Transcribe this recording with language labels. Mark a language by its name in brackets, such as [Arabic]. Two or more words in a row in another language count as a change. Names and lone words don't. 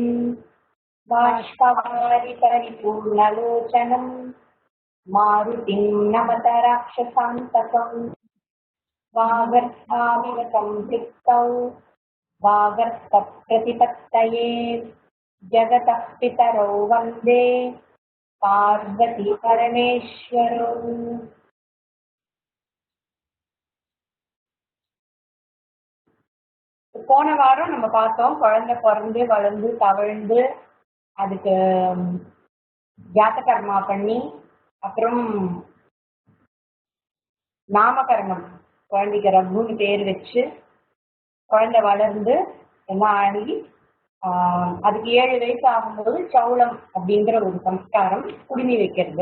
[Sanskrit] बाष्पवारि परिपूर्णलोचनं मारुतिं नमत राक्षसान्तकम्। वागर्थाविव संपृक्तौ वागर्थप्रतिपत्तये जगतः पितरौ वन्दे பார்வதி பரமேஸ்வரன். [Tamil] போன வாரம் நம்ம பார்த்தோம், குழந்தை பிறந்து வளர்ந்து தவழ்ந்து அதுக்கு ஜாத்தகர்மா பண்ணி அப்புறம் நாமகரணம், குழந்தைக்கு ரகுன்னு பேர் வச்சு குழந்தை வளர்ந்து எல்லாம் ஆகி அதுக்கு 7 வயசு ஆகும்போது சௌளம் அப்படிங்கிற ஒரு சம்ஸ்காரம், குடிமி வைக்கிறது.